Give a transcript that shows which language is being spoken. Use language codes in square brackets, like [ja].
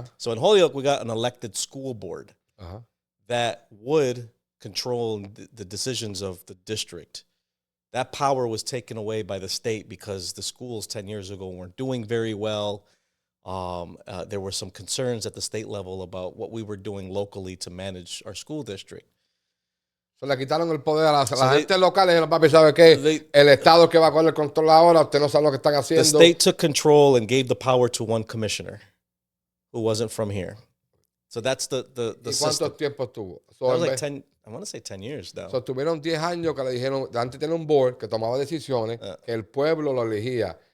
[en] So in Holyoke, we got an elected school board that would control the decisions of the district. That power was taken away by the state because the schools 10 years ago weren't doing very well. There were some concerns at the state level about what we were doing locally to manage our school district. [es] So le quitaron el poder a la gente local y dijeron, papi, ¿sabe qué? El Estado que va a coger el control ahora, usted no sabe lo que están haciendo. [en] The state took control and gave the power to one commissioner who wasn't from here. So that's the [es] ¿Y cuánto tiempo estuvo? So, [en] that was like 10, I want to say 10 years now. [es] So tuvieron 10 años que le dijeron, antes tenía un board que tomaba decisiones, que el pueblo lo elegía.